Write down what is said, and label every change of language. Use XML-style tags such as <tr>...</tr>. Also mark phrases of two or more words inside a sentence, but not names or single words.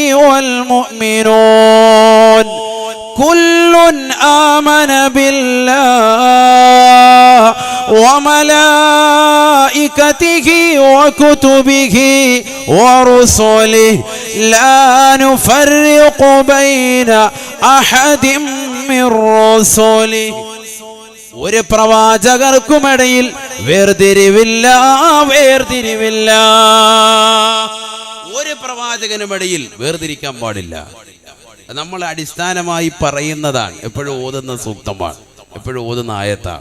<ar>والمؤمنون كل آمن بالله وملائكته وكتبه ورسله لا نفرق بين أحد من رسله</ar> <ml>ഒരു പ്രവാചകർക്കുമിടയിൽ വേർതിരിവില്ല. ഒരു പ്രവാചകനുമിടയിൽ വേർതിരിക്കാൻ പാടില്ല. നമ്മൾ അടിസ്ഥാനമായി പറയുന്നതാണ്, എപ്പോഴും ഓതുന്ന സൂക്തമാണ്, എപ്പോഴും ഓതുന്ന ആയത്താണ്.</ml>